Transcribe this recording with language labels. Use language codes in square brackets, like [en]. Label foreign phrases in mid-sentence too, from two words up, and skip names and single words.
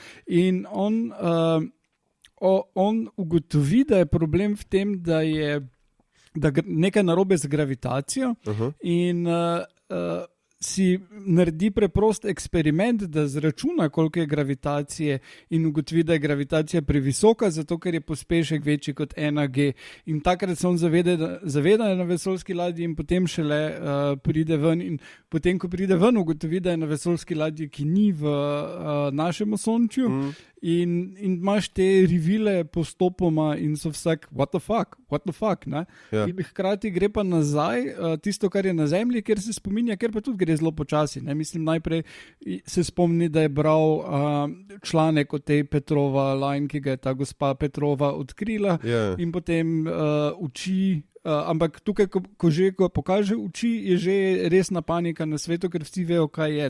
[sl] In on ugotovi, da je problem v tem, da je nekaj narobe z gravitacijo in si naredi preprost eksperiment, da zračuna, koliko je gravitacije in ugotovi, da je gravitacija previsoka, zato ker je pospešek večji kot 1G. In takrat se on zaveda na vesoljski ladji in potem šele pride ven. In potem, ko pride ven, ugotovi, da je na vesoljski ladji, ki ni v našem osončju. In imaš te revile postopoma in so vsak, [en] what the fuck, [sl] ne? Ja. In hkrati gre pa nazaj, tisto, kar je na zemlji, kjer se spominja, ker pa tudi gre zelo počasi, ne? Mislim, najprej se spomni, da je bral članek o tej Petrova line, ki ga je ta gospa Petrova odkrila in potem uči, ampak tukaj, ko pokaže uči, je že resna panika na svetu, ker vsi vejo, kaj je.